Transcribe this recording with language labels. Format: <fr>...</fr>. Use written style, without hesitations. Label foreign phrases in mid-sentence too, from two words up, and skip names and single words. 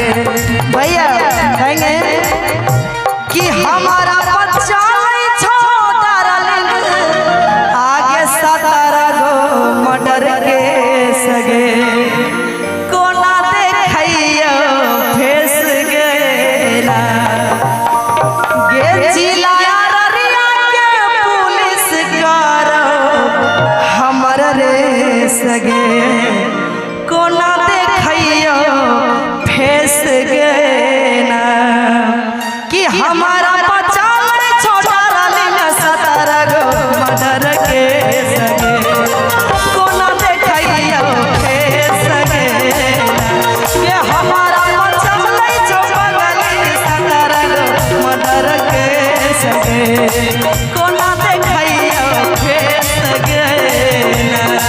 <mai>भैया कहेंगे कि हमारा बच्चा आगे 17 गो</mai> <en>murder case</en> <mai>गे कोना देखैयो फेस गे ना गे जिला अररिया के पुलिस करो हमर रेस गे कोना देखैयो फेस गे ना कि हमारा बच्चा छोटा रलिन 17 गो</mai> <en>murder case</en> <mai>गे कोना देखैयो फेस गे कि हमारा बच्चा बंगाली 17 गो</mai> <en>murder case</en> <mai>गे कोना देखैयो फेस गे ना।</mai>